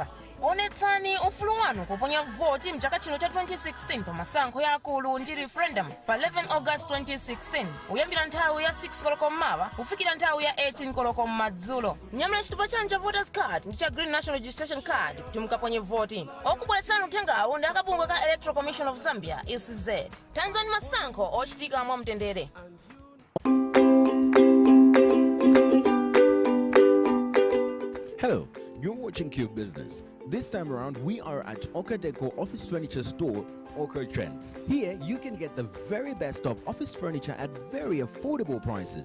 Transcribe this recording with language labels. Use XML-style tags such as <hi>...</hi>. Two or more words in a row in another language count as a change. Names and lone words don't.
<ny>Onetsani ufulu wanu kuponya voti mchaka chino cha 2016 pa masankho yaakulu ndi referendum pa 11 August 2016 uyambira nthawi ya 6 koloko mmawa kufikira nthawi ya 18 koloko madzulo. Nyamula chitupa chanu cha</ny> <en>voters card</en> <ny>ndi cha green</ny> <en>national registration card</en> <ny>kuti mukaponye voti. Okubweretsani uthengawu ndi akabungwe ka Electoral Commission of Zambia ECZ. Tanzani masankho ochitika mwamtendere.</ny> <en>Hello, You're watching Cube Business. This time around, we are at Okadeco Office Furniture Store, Oka Trends. Here, you can get the very best of office furniture at very affordable prices.</en>